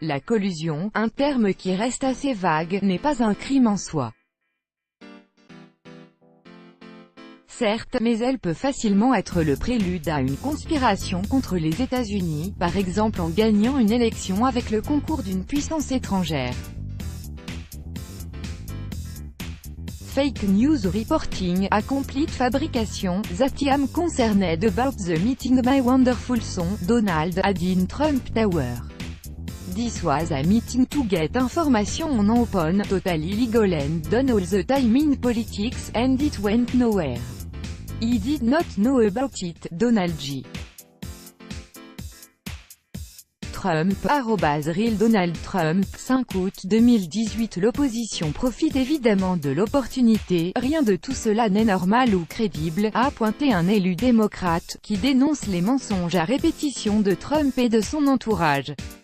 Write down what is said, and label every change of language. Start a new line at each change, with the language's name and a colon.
French: La collusion, un terme qui reste assez vague, n'est pas un crime en soi. Certes, mais elle peut facilement être le prélude à une conspiration contre les États-Unis, par exemple en gagnant une élection avec le concours d'une puissance étrangère.
English: Fake News Reporting, a complete fabrication, that I am concerned about the meeting my wonderful son, Donald, had in Trump Tower. This was a meeting to get information on open, totally legal and done all the time in politics, and it went nowhere. He did not know about it, Donald J.
French: Trump, @real Donald Trump, 5 août 2018. L'opposition profite évidemment de l'opportunité, rien de tout cela n'est normal ou crédible, a pointé un élu démocrate, qui dénonce les mensonges à répétition de Trump et de son entourage.